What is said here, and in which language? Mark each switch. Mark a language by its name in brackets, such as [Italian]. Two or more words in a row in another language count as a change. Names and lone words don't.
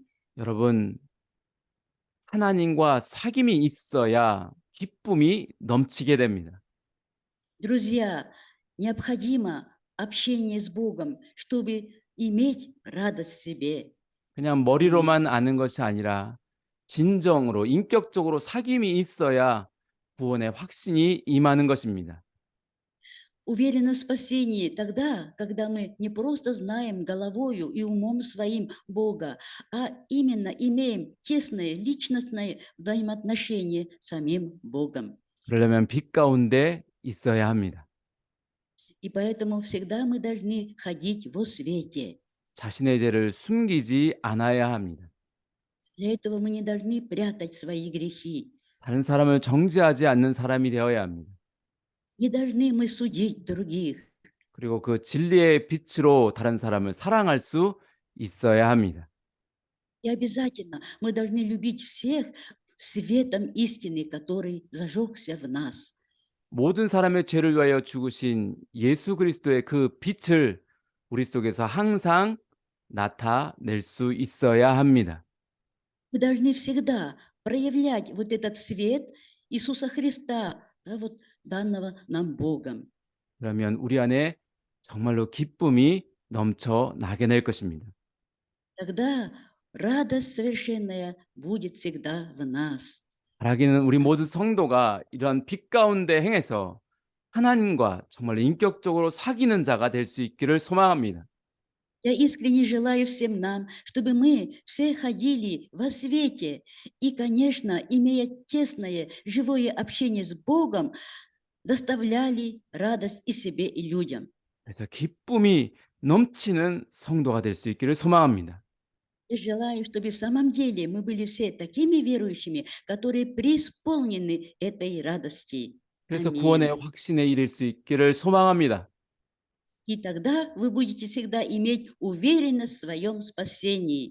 [Korean] 여러분, 하나님과 사귐이 있어야 기쁨이 넘치게 됩니다. [Russian] Друзья, необходимо общение с Богом, чтобы иметь радость в себе. [Korean] 그냥 머리로만 아는 것이 아니라 진정으로 인격적으로 사귐이 있어야 구원의 확신이 임하는 것입니다. [Russian] Уверены в спасении тогда, когда мы не просто знаем головою и умом своим Бога, а именно имеем тесное личностное взаимоотношение с самим Богом. [Korean] 그러려면 빛 가운데 있어야 합니다. [Russian] И поэтому всегда мы должны ходить во свете. [Korean] 자신의 죄를 숨기지 않아야 합니다. [Russian] Для этого мы не должны прятать свои грехи. [Korean] 다른 사람을 정죄하지 않는 사람이 되어야 합니다. [Russian] Не должны мы судить других. [Korean] 그리고 그 진리의 빛으로 다른 사람을 사랑할 수 있어야 합니다. [Russian] И обязательно мы должны любить всех светом истины, который зажегся в нас. [Korean] 모든 사람의 죄를 위하여 죽으신 예수 그리스도의 그 빛을 우리 속에서 항상 나타낼 수 있어야 합니다. [Russian] Мы должны всегда проявлять вот этот свет Иисуса Христа, да, вот данного нам Богом. [Korean] 그러면 우리 안에 정말로 기쁨이 넘쳐나게 될 것입니다. [Russian] Тогда радость совершенная будет всегда в нас. [Korean] 바라기는 우리 모두 성도가 이러한 빛 가운데 행해서 하나님과 정말 인격적으로 사귀는 자가 될 수 있기를 소망합니다. [Russian] Я искренне желаю всем нам, чтобы мы все ходили во свете и, конечно, имея тесное, живое общение с Богом, доставляли радость и себе, и людям. [Korean] 그래서 기쁨이 넘치는 성도가 될 수 있기를 소망합니다. [Russian] Я желаю, чтобы в самом деле мы были все такими верующими, которые преисполнены этой радости. [Korean] 그래서 구원의 [Russian] Аминь. [Korean] 확신에 이를 수 있기를 소망합니다. [Russian] И тогда вы будете всегда иметь уверенность в своем спасении.